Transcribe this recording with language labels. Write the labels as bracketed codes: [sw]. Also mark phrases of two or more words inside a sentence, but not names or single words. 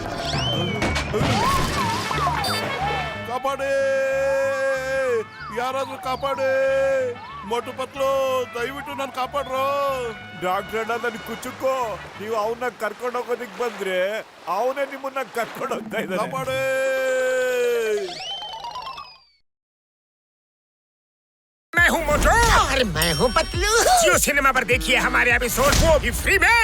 [kn] ಕಾಪಾಡಿ, ಯಾರಾದ್ರೂ ಕಾಪಾಡಿ. ಮೊಟ್ಟು ಪತ್ಲು ದಯವಿಟ್ಟು ನಾನು ಕಾಪಾಡ್ರು. ಡಾಕ್ಟರ್ ಅಣ್ಣ ನನ್ ಕುಚುಕೋ, ನೀವು ಅವನ್ನ ಕರ್ಕೊಂಡು ಹೋಗೋದಿಕ್ ಬಂದ್ರೆ ಅವನೇ ನಿಮ್ಮನ್ನ ಕರ್ಕೊಂಡು ಹೋಗ್ತಾ ಇದ್ದಾನೆ. ಕಾಪಾಡಿ. [hi] मैं हूँ मोटू और मैं हूँ पतलू। जियो सिनेमा पर देखिए हमारे एपिसोड, वो भी फ्री में।